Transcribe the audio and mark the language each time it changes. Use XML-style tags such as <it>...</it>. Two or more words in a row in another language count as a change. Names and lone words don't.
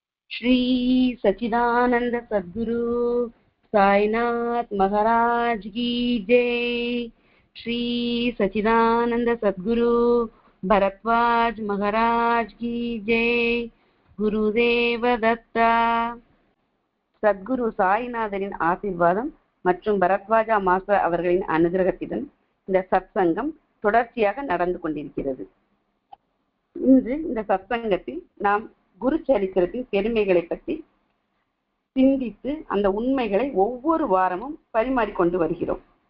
<hi>श्री सच्चिदानंद सद्गुरु साईनाथ महाराज की जय। श्री सच्चिदानंद सद्गुरु भरद्वाज महाराज की जय। गुरुदेव दत्ता।</hi> <ta>சத்குரு சாய்நாதரின் ஆசீர்வாதம் மற்றும் பரத்வாஜா மாஸ்டர் அவர்களின் அனுகிரகத்துடன் இந்த சத்சங்கம் தொடர்ச்சியாக நடந்து கொண்டிருக்கிறது. இன்று இந்த சத்சங்கத்தில் நாம் குரு சரித்திரத்தின் பெருமைகளை பற்றி சிந்தித்து அந்த உண்மைகளை ஒவ்வொரு வாரமும் பரிமாறிக்கொண்டு வருகிறோம்.</ta>